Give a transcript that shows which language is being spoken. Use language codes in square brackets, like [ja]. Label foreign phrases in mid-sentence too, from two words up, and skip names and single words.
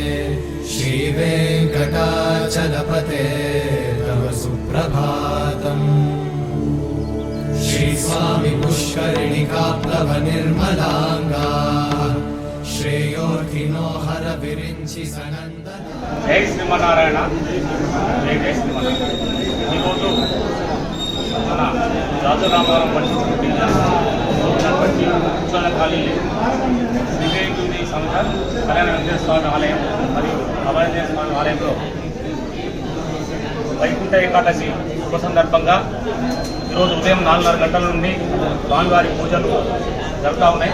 [sa] श्रीवेङ्कटाचलपते तव सुप्रभातम्। श्रीस्वामि पुष्करिणिकाप्लव निर्मलाङ्गा। श्रेयोर्थिनो हर विरिञ्चि सनन्दना। [te] జై శ్రీమన్నారాయణ. జై జై శ్రీమన్నారాయణ. ఈరోజు మన జాతురామారం పండించిన వచ్చి ఉత్సవ కాలనీ శ్రీదేవి సంస్థ కళ్యాణ వెంకటేశ్వర స్వామి ఆలయం మరియు అభయాంజనేయ స్వామి ఆలయంలో వైకుంఠ ఏకాదశి శుభ సందర్భంగా ఈరోజు ఉదయం 4:30 గంటల నుండి స్వామివారి పూజలు జరుగుతూ ఉన్నాయి.